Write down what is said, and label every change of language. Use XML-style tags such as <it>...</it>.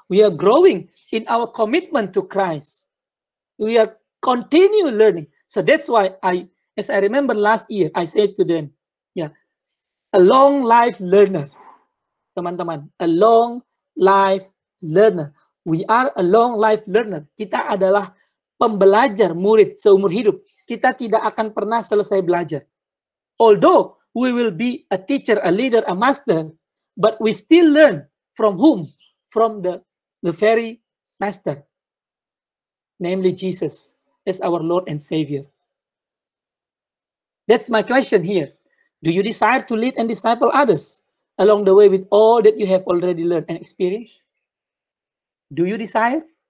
<en>We are growing in our commitment to Christ. We are continue learning. So that's why as I remember last year, I said to them, yeah, a long life learner, teman-teman, a long life learner. We are a long life learner.</en> <id>Kita adalah pembelajar, murid seumur hidup. Kita tidak akan pernah selesai belajar.</id> <en>Although we will be a teacher, a leader, a master, but we still learn from whom? From the very master, namely Jesus, as our Lord and Savior. That's my question here. Do you desire to lead and disciple others along the way with all that you have already learned and experienced? Do you desire?</en>